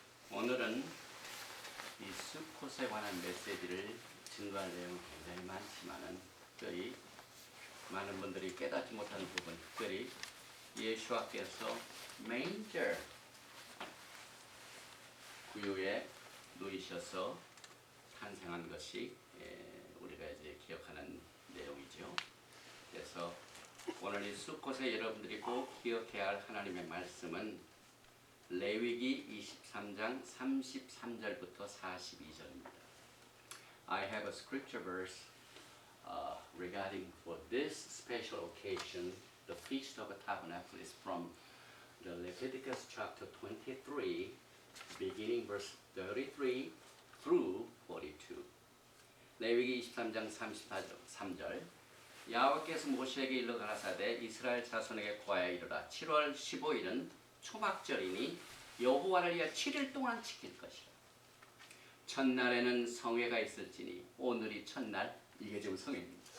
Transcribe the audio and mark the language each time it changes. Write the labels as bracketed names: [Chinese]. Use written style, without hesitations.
[Korean] 오늘은 이 수콧에 관한 메시지를 증거할 내용은 굉장히 많지만은 특별히 많은 분들이 깨닫지 못하는 부분, 특별히 예수와께서 메인저 구유에 누이셔서 탄생한 것이 우리가 이제 기억하는 내용이죠. 그래서 오늘 이 수콧에 여러분들이 꼭 기억해야 할 하나님의 말씀은 레위기 23장 33절부터 42절입니다. [English] I have a scripture verse regarding for this special occasion, the Feast of Tabernacles, from the Leviticus chapter 23, beginning verse 33 through 42. [Korean] 레위기 23장 33절. 야훼께서 모세에게 일러 가라사대 이스라엘 자손에게 고하여 이르라. 7월 15일은 초막절이니 여호와를 위하여 7일 동안 지킬 것이라. 첫날에는 성회가 있을지니 오늘이 첫날, 이게 지금 성회입니다.